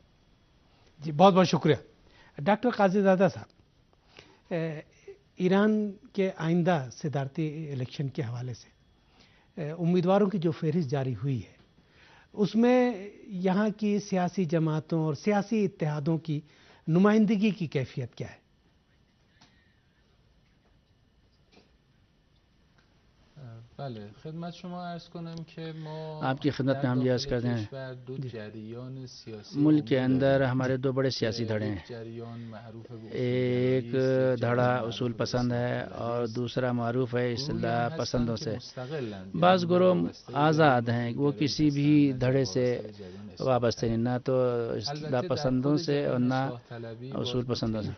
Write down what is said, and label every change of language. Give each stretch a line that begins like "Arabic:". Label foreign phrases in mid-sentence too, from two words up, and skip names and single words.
Urdu: جی بہت بہت شکریہ ڈاکٹر قاضی زادہ صاحب۔ ایران کے آئندہ صدارتی الیکشن کے حوالے سے امیدواروں کی جو فہرست جاری ہوئی ہے اس میں یہاں کی سیاسی جماعتوں اور سیاسی اتحادوں کی نمائندگی کی کیفیت کیا ہے؟
Persian: بله خدمت شما عرض کنم که ما
Urdu: آپ کی خدمت میں ہم یہ عرض کرتے ہیں ملک کے اندر ہمارے 2 بڑے سیاسی دھڑے ہیں، ایک دھڑا اصول پسند ہے اور دوسرا معروف ہے اصلاح پسندوں سے۔ بعض گروہ آزاد ہیں، وہ کسی بھی دھڑے سے وابستہ نہیں، نہ تو اصلاح پسندوں سے اور نہ اصول پسندوں سے۔